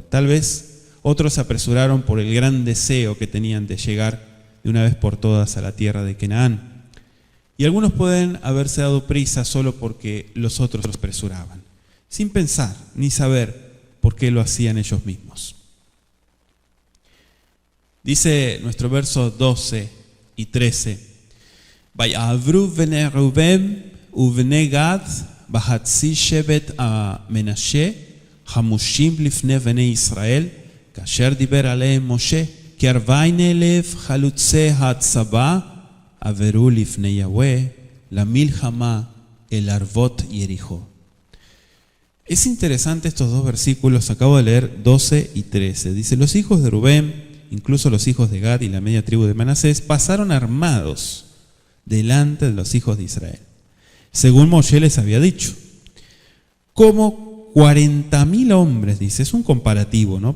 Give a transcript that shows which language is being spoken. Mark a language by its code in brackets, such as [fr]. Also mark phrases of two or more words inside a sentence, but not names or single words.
[es] Tal vez otros se apresuraron por el gran deseo que tenían de llegar de una vez por todas a la tierra de Canaán. Y algunos pueden haberse dado prisa solo porque los otros los apresuraban, sin pensar ni saber por qué lo hacían ellos mismos. Dice nuestro verso 12 y 13: [he] ויעברו בני ראובן ובני גד וחצי שבט מנשה חמשים לפני בני ישראל כאשר דבר אליהם משה כארבעים אלף חלוצי הצבא עברו לפני יהוה למלחמה אל ערבות יריחו. [es] Es interesante estos dos versículos, acabo de leer 12 y 13. Dice: los hijos de Rubén, incluso los hijos de Gad y la media tribu de Manasés, pasaron armados delante de los hijos de Israel, según Moshe les había dicho. Como 40.000 hombres, dice, es un comparativo, ¿no?